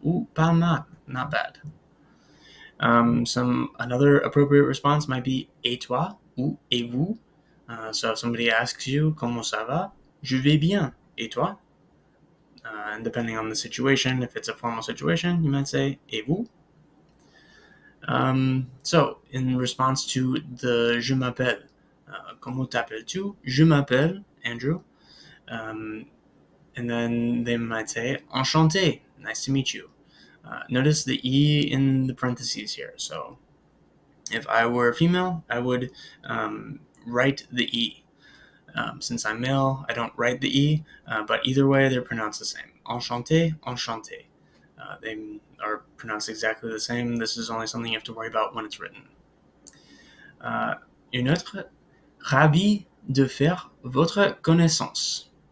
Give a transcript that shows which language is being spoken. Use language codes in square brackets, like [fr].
[fr] Ou pas mal, [en] not bad. Another appropriate response might be [fr] et toi ou et vous. [en] So if somebody asks you [fr] comment ça va, je vais bien. Et toi? [en] And depending on the situation, if it's a formal situation, you might say [fr] et vous. [en] So in response to the [fr] je m'appelle, comment t'appelles-tu? Je m'appelle Andrew. [en] And then they might say enchanté, nice to meet you. Notice the E in the parentheses here. So if I were a female, I would write the E. Since I'm male, I don't write the E, but either way, they're pronounced the same. Enchanté, enchanté. They are pronounced exactly the same. This is only something you have to worry about when it's written. [fr] Une autre, ravi de faire votre connaissance.